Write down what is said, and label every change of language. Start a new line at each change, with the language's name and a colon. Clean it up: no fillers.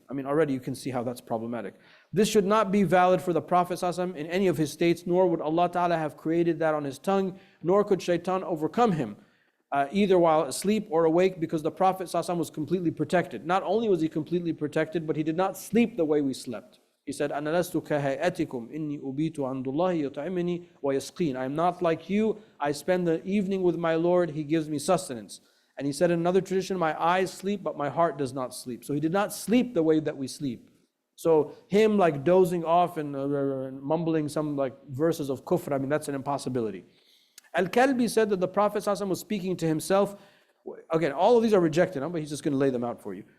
English: I mean, already you can see how that's problematic. This should not be valid for the Prophet ﷺ in any of his states, nor would Allah Ta'ala have created that on his tongue, nor could shaitan overcome him. Either while asleep or awake, because the Prophet ﷺ was completely protected. Not only was he completely protected, but he did not sleep the way we slept. He said,
Arabic: أَنَا لَسْتُ كَهَيْئَتِكُمْ إِنِّي أُبِيتُ عَنْدُ اللَّهِ يُطْعِمُنِي وَيَسْقِينِ
English: I am not like you. I spend the evening with my Lord. He gives me sustenance. And he said in another tradition, my eyes sleep, but my heart does not sleep. So he did not sleep the way that we sleep. So him like dozing off and mumbling some like verses of kufr, I mean, that's an impossibility. Al-Kalbi said that the Prophet ﷺ was speaking to himself. Again, all of these are rejected, but he's just going to lay them out for you.